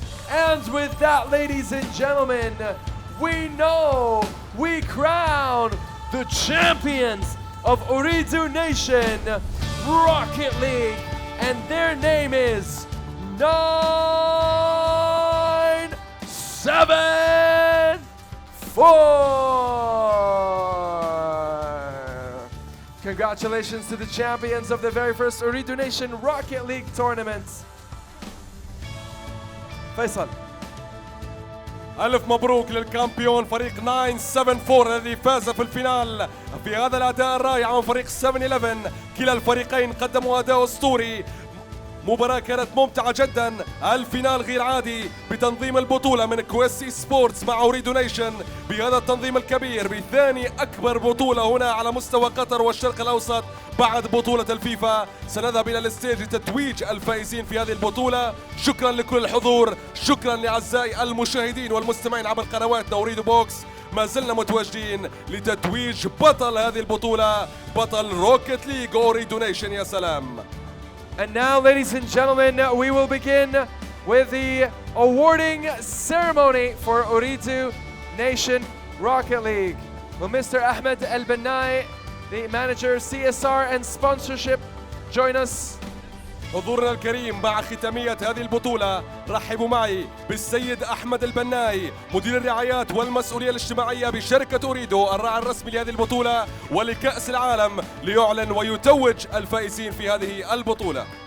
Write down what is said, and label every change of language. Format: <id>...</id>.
<en>And with that, ladies and gentlemen, we know we crown the champions of Ooredoo Nation Rocket League, and their name is 974. Congratulations to the champions of the very first Ooredoo Nation Rocket League tournament. Faisal.</en> <ar>ألف مبروك للكامبيون فريق 974 الذي فاز في الفينال في هذا الأداء الرائع من فريق 7-11. كلا الفريقين قدموا أداء أسطوري، مباراة كانت ممتعة جدا. الفينال غير عادي بتنظيم البطولة من كويست سبورتس مع أوريدو نيشن بهذا التنظيم الكبير بثاني أكبر بطولة هنا على مستوى قطر والشرق الأوسط بعد بطولة الفيفا. سنذهب إلى الستيج لتتويج الفائزين في هذه البطولة. شكرا لكل الحضور، شكرا لأعزائي المشاهدين والمستمعين عبر قنواتنا أوريدو بوكس. ما زلنا متواجدين لتتويج بطل هذه البطولة، بطل روكيت ليج أوريدو نيشن. يا سلام.</ar> <en>And now, ladies and gentlemen, we will begin with the awarding ceremony for Ooredoo Nation Rocket League. Will Mr. Ahmed El Benai, the manager, CSR and sponsorship, join us</en> <ar>حضورنا الكريم مع ختامية هذه البطولة، رحبوا معي بالسيد أحمد البناي مدير الرعايات والمسؤولية الاجتماعية بشركة أوريدو الراعي الرسمي لهذه البطولة ولكأس العالم، ليعلن ويتوج الفائزين في هذه البطولة.</ar>